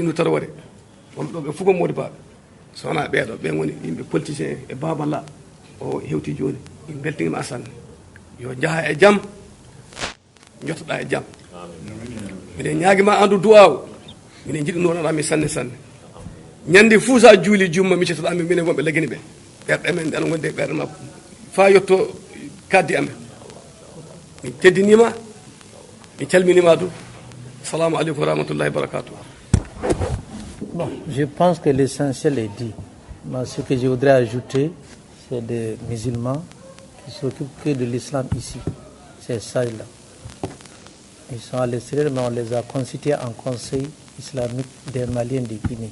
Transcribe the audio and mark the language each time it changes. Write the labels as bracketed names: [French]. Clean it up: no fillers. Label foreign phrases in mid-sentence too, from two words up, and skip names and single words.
[Fula] Ndu Tarawore wonɓe ɗo ɓe fof ko modi baɓe so wona ɓeeɗo ɓen woni yimɓe politicien e baballa o hewti joni min beltinima sanne yo jaaha e jaam jottoɗa e jaam minen ñaaguima andu duwaw minen jiɗi nonaɗami sanne ñande fuu sa juuli jumma miccitoɗami minen wonɓe laggini ɓe ɓerɗe men ana gondi e ɓerɗe makko fa yetto kaddi amen min teddinima min calminima du [Arabic] السلام عليكم ورحمة الله وبركاته. [French] Bon, je pense que l'essentiel est dit. Mais ce que je voudrais ajouter, c'est des musulmans qui s'occupent que de l'islam ici. C'est ça là. Ils sont à l'extérieur, mais on les a constitués en conseil islamique des Maliens de Guinée.